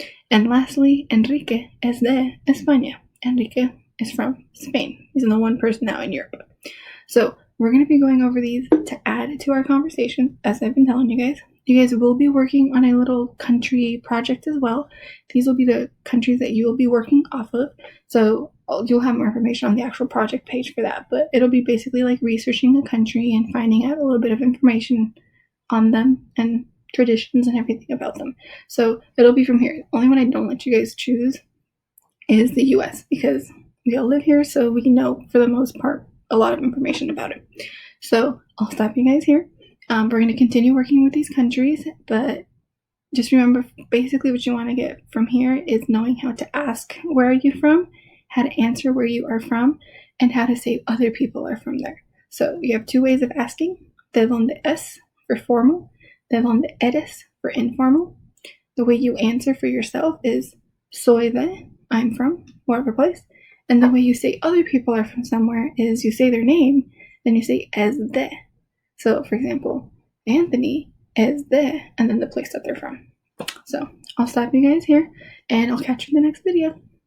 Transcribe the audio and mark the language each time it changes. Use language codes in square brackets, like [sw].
[en] And lastly, [es] Enrique es de España. [en] Enrique is from Spain. He's the one person now in Europe. So we're going to be going over these to add to our conversation, as I've been telling you guys. You guys will be working on a little country project as well. These will be the countries that you will be working off of. So you'll have more information on the actual project page for that. But it'll be basically like researching a country and finding out a little bit of information on them and traditions and everything about them. So it'll be from here. The only one I don't let you guys choose is the US because we all live here, so we know for the most part a lot of information about it. So I'll stop you guys here. We're going to continue working with these countries, but just remember basically what you want to get from here is knowing how to ask where are you from, how to answer where you are from, and how to say other people are from there. So you have two ways of asking. [es] ¿De dónde es [en] for formal, [es] ¿de dónde eres [en] for informal. The way you answer for yourself is [es] soy de, [en] I'm from, whatever place. And the way you say other people are from somewhere is you say their name, then you say [es] es de. [en] So, for example, Anthony [es] es de, [en] and then the place that they're from. So, I'll stop you guys here, and I'll catch you in the next video.